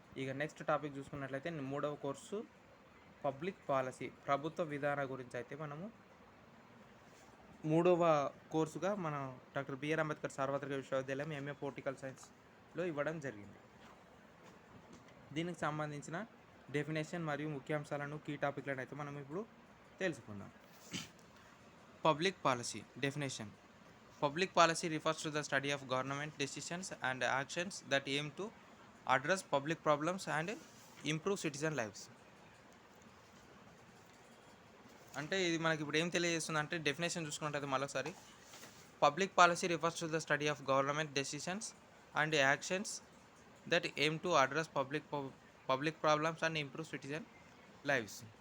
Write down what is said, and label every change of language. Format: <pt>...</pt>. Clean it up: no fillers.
<te>ఇక next topic చూసుకున్నట్లయితే 3వ కోర్సు పబ్లిక్ పాలసీ, ప్రభుత్వ విధాన గురించి అయితే మనము 3వ కోర్సుగా మన డాక్టర్ బిఆర్ అంబేద్కర్ సార్వత్రిక విశ్వవిద్యాలయం ఎంఏ పొలిటికల్ సైన్స్లో ఇవ్వడం జరిగింది. దీనికి సంబంధించిన డెఫినేషన్ మరియు ముఖ్యాంశాలను, కీ టాపిక్లను అయితే మనం ఇప్పుడు తెలుసుకుందాం. Public policy definition.</te> <en>Public policy refers to the study of government decisions and actions that aim to address public problems and improve citizen lifes.</en> <te>అంటే ఇది మనకి ఇప్పుడు ఏం తెలియజేస్తుంది అంటే డెఫినేషన్ చూసుకున్నట్టయితే మరోసారి</te> <en>Public policy refers to the study of government decisions and actions that aim to address public problems and improve citizen lives.</en>